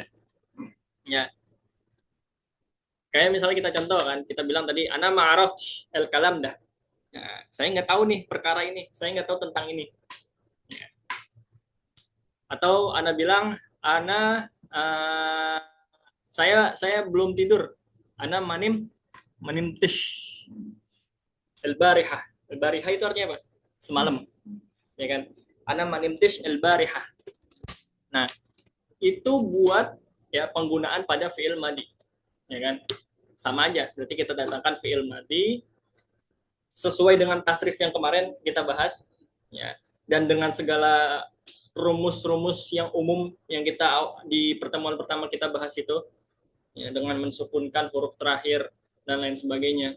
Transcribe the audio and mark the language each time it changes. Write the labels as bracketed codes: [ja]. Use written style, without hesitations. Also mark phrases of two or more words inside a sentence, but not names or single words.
[id] Ya, kayak misalnya kita contoh kan, kita bilang tadi [ar] أنا ماعرفش الكلام ده. [id] Nah, saya nggak tahu nih perkara ini, saya nggak tahu tentang ini. Ya. Atau Ana bilang Ana saya belum tidur. [ar] أنا ما نمتش. البارحة. البارحة [id] itu artinya apa? Semalam. ya kan? [ar] أنا ما نمتش البارحة. [id] Nah, itu buat ya penggunaan pada [ar] فعل ماضي, [id] ya kan? Sama aja, berarti kita datangkan [ar] فعل ماضي [id] sesuai dengan tasrif yang kemarin kita bahas, ya. Dan dengan segala rumus-rumus yang umum yang kita di pertemuan pertama kita bahas itu, ya, dengan mensukunkan huruf terakhir dan lain sebagainya.